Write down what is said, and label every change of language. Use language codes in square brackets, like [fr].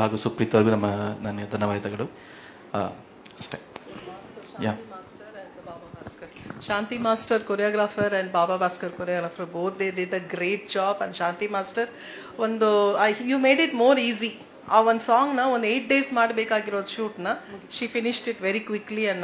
[kn] ಹಾಗೂ ಸುಪ್ರೀತ್ ಅವ್ರಿಗೂ ನನ್ನ ಧನ್ಯವಾದಗಳು. ಅಷ್ಟೇ. [en] Shanti Master choreographer and Baba Bhaskar choreographer, both they did a great job. And Shanti Master you made it more easy. ಆ ಒಂದು song ನ ಒಂದು 8 days [kn] ಮಾಡಬೇಕಾಗಿರೋದು [en] Shoot ನ she finished it very quickly. And